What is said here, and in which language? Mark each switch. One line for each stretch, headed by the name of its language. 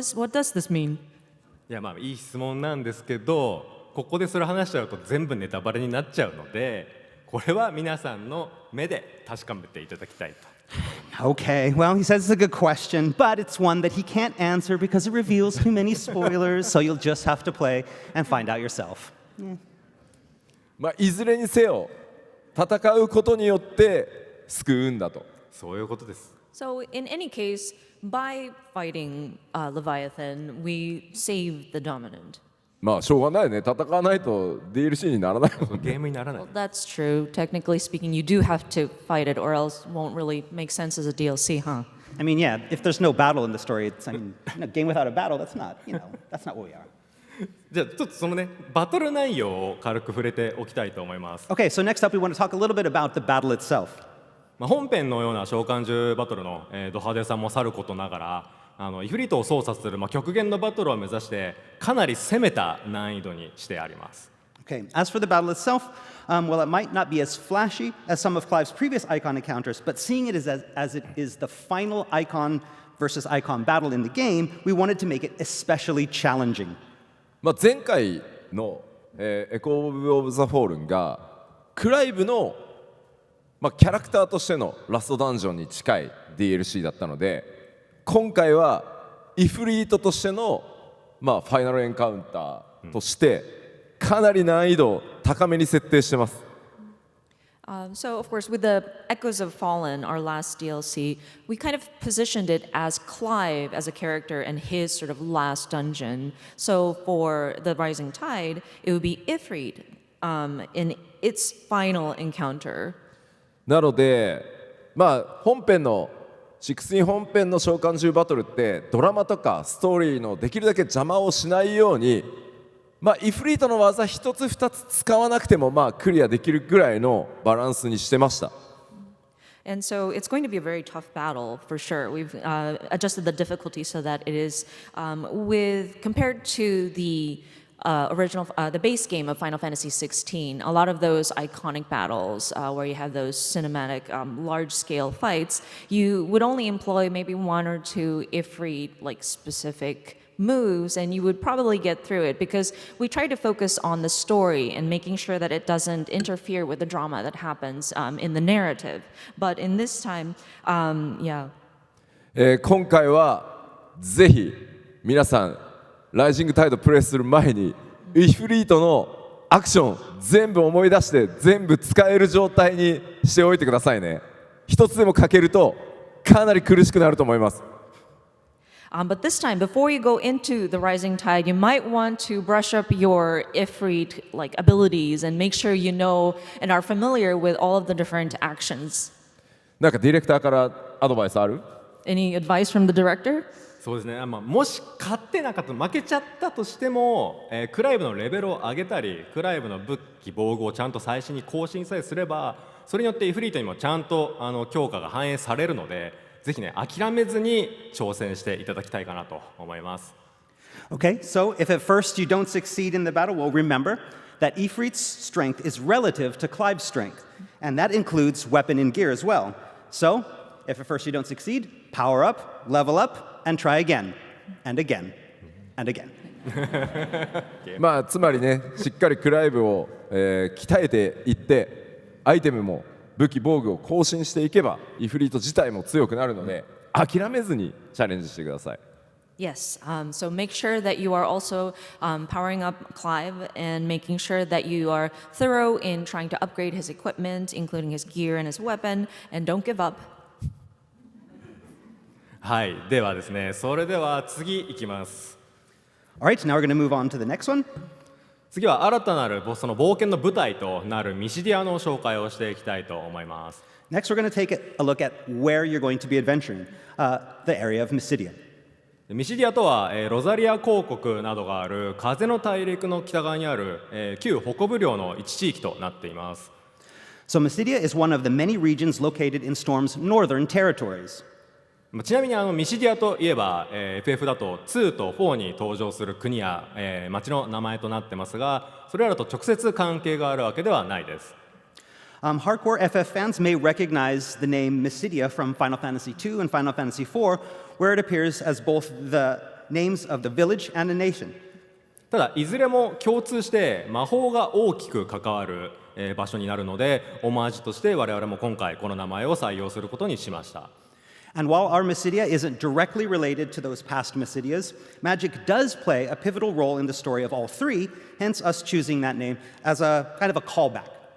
English: What does this mean?
Japanese: いやいい質問なんですけど、ここでそれ話しちゃうと全部ネタバレになっちゃうので、これは皆さんの目で確かめていただきたいと。
English: Okay, well, he says it's a good question, but it's one that he can't answer because it reveals too many spoilers, so you'll just have to play and find out yourself.
Japanese: いずれにせよ戦うことによって救うんだと。そういうことです。
English: So, in any case, by fighting Leviathan, we save the dominant.
Japanese: しょうがないね、戦わないと DLC にならないもんね。ゲームにならない。
English: Well, that's true. Technically speaking, you do have to fight it, or else it won't really make sense as a DLC, huh? I mean, yeah, if there's no battle in the story, it's, a game without a battle, that's not what we are.
Japanese: じゃあちょっとそのね、バトル内容を軽く触れておきたいと思います。
English: Okay, so next up, we want to talk a little bit about the battle itself.
Japanese: 本編のような召喚獣バトルの、ド派手さもさることながら、イフリートを操作する、極限のバトルを目指してかなり攻めた難易度にしてあります。
English: Okay, as for the battle itself, well, it might not be as flashy as some of Clive's previous icon encounters, but seeing it as it is the final icon versus icon battle in the game, we wanted to make it especially challenging.
Japanese: 前回の、エコー・オブ・ザ・フォールンがクライブの、キャラクターとしてのラストダンジョンに近い DLC だったので、今回はイフリートとしての、ファイナルエンカウンターとしてかなり難易度高めに設定してます。
English: So, of course, with the Echoes of Fallen, our last DLC, we kind of positioned it as Clive as a character and his sort of last dungeon. So, for the Rising Tide, it would be Ifrit in its final encounter.
Japanese: なので、本編の16本編の召喚獣バトルってドラマとかストーリーのできるだけ邪魔をしないように、イフリートの技一つ二つ使わなくてもクリアできるぐらいのバランスにしてました。
English: And so it's going to be a very tough battle for sure. We've adjusted the difficulty so that it is compared to the the base game of Final Fantasy XVI, a lot of those iconic battles where you have those cinematic, large-scale fights, you would only employ maybe one or two Ifrit specific moves, and you would probably get through it because we try to focus on the story and making sure that it doesn't interfere with the drama that happens in the narrative. But in this time, yeah.
Japanese: 今回はぜひ皆さんライジングタイドプレイする前にイフリートのアクション全部思い出して全部使える状態にしておいてくださいね。一つでも欠けるとかなり苦しくなると思います。
English: But this time, before you go into the Rising Tide, you might want to brush up your Ifrit abilities and make sure you know and are familiar with all of the different actions.
Japanese: なんかディレクターからアドバイスある？
English: Any advice from the director?
Japanese: そうですね、もし勝ってなかった負けちゃったとしても、クライブのレベルを上げたりクライブの武器防具をちゃんと最新に更新さえすればそれによってイフリートにもちゃんと強化が反映されるので、ぜひね諦めずに挑戦していただきたいかなと思います。
English: Okay, so if at first you don't succeed in the battle, well, remember that Ifrit's strength is relative to Clive's strength, and that includes weapon and gear as well. So, if at first you don't succeed, power up, level up, and try again, and again, and again.
Japanese: まあつまりね、しっかりクライブを、鍛えていってアイテムも武器防具を更新していけばイフリート自体も強くなるので、諦めずにチャレンジしてください。
English: Yes, so make sure that you are also powering up Clive and making sure that you are thorough in trying to upgrade his equipment, including his gear and his weapon, and don't give up.
Japanese: はい、ではですね、それでは次いきます。
English: All right, now we're going to move on to the next one.
Japanese: 次は新たなるその冒険の舞台となるミシディアの紹介をしていきたいと思います。
English: Next, we're going to take a look at where you're going to be adventuring, the area of Mysidia.
Japanese: ミシディアとは、ロザリア公国などがある風の大陸の北側にある、旧北部領の一地域となっています。
English: So Mysidia is one of the many regions located in Storm's northern territories.
Japanese: ちなみにミシディアといえば、FF だと2と4に登場する国や、町の名前となってますが、それらと直接関係があるわけではないです。
English: Hardcore FF fans may recognize the name Mysidia from Final Fantasy II and Final Fantasy IV, where it appears as both the names of the village and the nation.
Japanese: ただいずれも共通して魔法が大きく関わる、場所になるので、オマージュとして我々も今回この名前を採用することにしました。
English: And while our Mysidia isn't directly related to those past Mysidias, magic does play a pivotal role in the story of all three, hence us choosing that name as a kind of a callback.